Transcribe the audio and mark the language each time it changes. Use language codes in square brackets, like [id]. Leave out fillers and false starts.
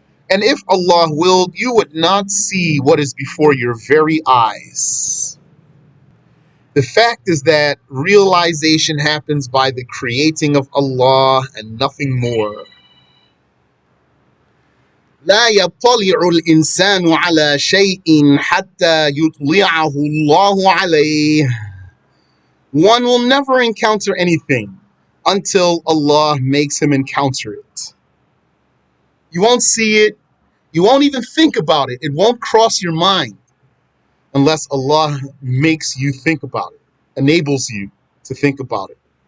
[en] And if Allah willed, you would not see what is before your very eyes. The fact is that realization happens by the creating of Allah and nothing more. [ar] لا يطلع الإنسان على شيء حتى يطلعه الله عليه. [en] One will never encounter anything until Allah makes him encounter it. You won't see it, You won't even think about it. It won't cross your mind unless Allah makes you think about it, enables you to think about it.